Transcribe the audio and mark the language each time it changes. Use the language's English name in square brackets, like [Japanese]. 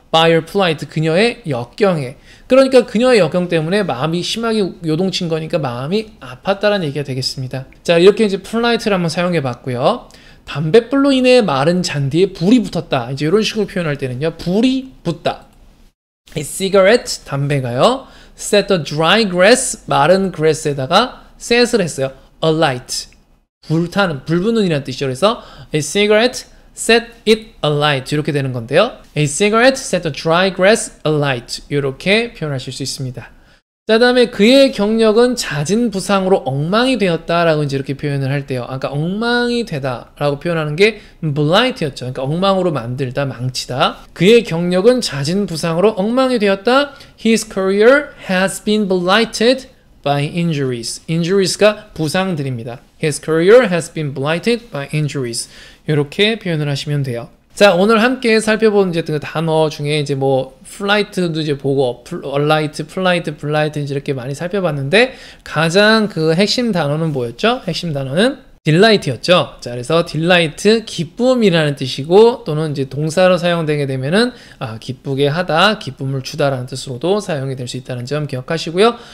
[English] by your plight. [Korean] 그녀의 역경에. 그러니까 그녀의 역경 때문에 마음이 심하게 요동친 거니까 마음이 아팠다라는 얘기가 되겠습니다. 자, 이렇게 이제 polite를 한번 사용해 봤고요. 담뱃불로 인해 마른 잔디에 불이 붙었다. 이제 이런 식으로 표현할 때는요. 불이 붙다. [English] A cigarette, [Korean] 담배가요. [English] set the dry grass, 마른 grass에다가 set을 했어요. [Korean] alight, 불타는, 불붙는 이라는 뜻이죠. 그래서 [English] a cigarette set it alight [Korean] 이렇게 되는 건데요. [English] A cigarette set the dry grass alight [Korean] 이렇게 표현하실 수 있습니다. 자, 다음에 그의 경력은 잦은 부상으로 엉망이 되었다라고 이제 이렇게 표현을 할 때요. 아까 엉망이 되다라고 표현하는 게 blight였죠. 그러니까 엉망으로 만들다, 망치다. 그의 경력은 잦은 부상으로 엉망이 되었다. [English] His career has been blighted by injuries. [Korean] injuries가 부상들입니다. [English] His career has been blighted by injuries. [Korean] 이렇게 표현을 하시면 돼요. 자, 오늘 함께 살펴본 이제 그 단어 중에 이제 뭐 flight도 이제 보고 alight, polite, blight 이제 이렇게 많이 살펴봤는데 가장 그 핵심 단어는 뭐였죠? 핵심 단어는 delight였죠. 자, 그래서 delight 기쁨이라는 뜻이고 또는 이제 동사로 사용되게 되면은 기쁘게 하다, 기쁨을 주다라는 뜻으로도 사용이 될 수 있다는 점 기억하시고요.